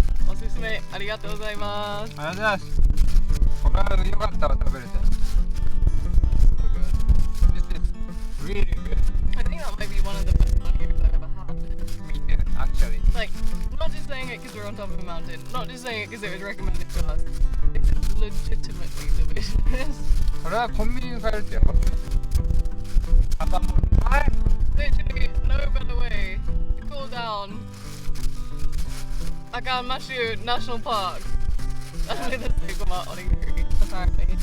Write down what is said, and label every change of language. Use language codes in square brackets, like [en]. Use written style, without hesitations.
[ja] おすすめありがとうございます。ありがとうございます。これは良かったわ、食べれて。 [en] This is really good. I think that might be one of the best onions I've ever had. Me too, actually. Like, not just saying it because we're on top of a mountain, not just saying it because it was recommended to us. It's legitimately delicious. [ja] これはコンビニに買えるってやばくない？あかんもん。はい。 [en] Literally, no better way to cool down Akan-Mashu National Park than with a Seiko onigiri, apparently.